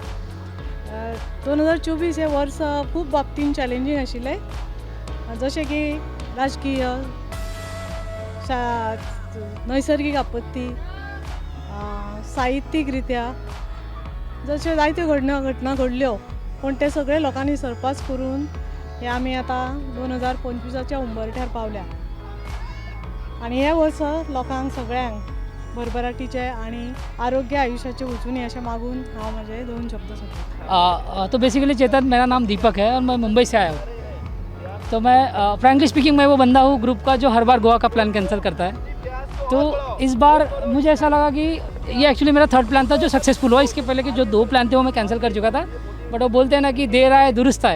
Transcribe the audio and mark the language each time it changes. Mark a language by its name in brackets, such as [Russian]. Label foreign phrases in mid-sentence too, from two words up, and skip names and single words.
[Konkani] 2024 हे वर्स खूब बाबतीन चॅलेंजींग आशिल्लें, जशें की राजकीय, नैसर्गिक आपत्ती, साहित्यीक रित्या जश्यो जायत्यो घटना घडल्यो, पूण ते सगळे लोकांनी सरपास करून हे आमी आतां 2025च्या उंबरठ्यार पावल्या। आनी हे वर्स लोकांक सगळ्यांक भरभराटीचे आनी आरोग्य आयुष्याचे वचून ये अशें मागून हांव म्हजे 2 शब्द सोंपतां। [Hindi] तो बेसिकली चेतन, मेरा नाम दीपक है और मैं मुंबई से आया हूँ। तो मैं [English] frankly speaking [Hindi] मैं वो बंदा हूँ ग्रुप का जो हर बार गोवा का प्लान कैंसिल करता है। तो इस बार मुझे ऐसा लगा कि ये एक्चुअली मेरा 3rd प्लान था जो सक्सेसफुल हुआ। इसके पहले के जो 2 प्लान थे वो मैं कैंसिल कर चुका था, बट वो बोलते हैं ना कि देर आए दुरुस्त आए।